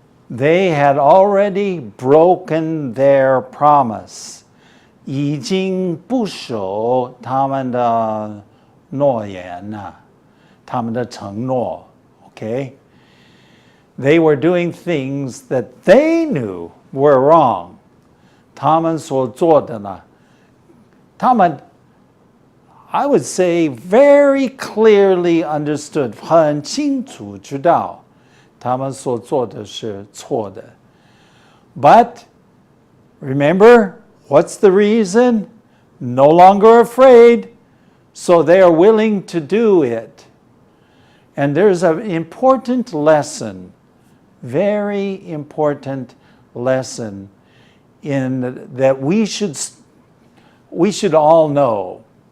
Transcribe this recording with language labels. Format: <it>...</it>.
<en>They had already broken their promise.</en> <zh>已经不守他们的诺言了，他们的承诺.</zh> <en>Okay? They were doing things that they knew were wrong.</en> <zh>他们所做的呢，他们</zh> <en>I would say very clearly understood,</en> <zh>很清楚知道他们所做的是错的.</zh> <en>But remember, what's the reason? No longer afraid, so they are willing to do it. And there's an important lesson very important lesson in that we should all know.</en>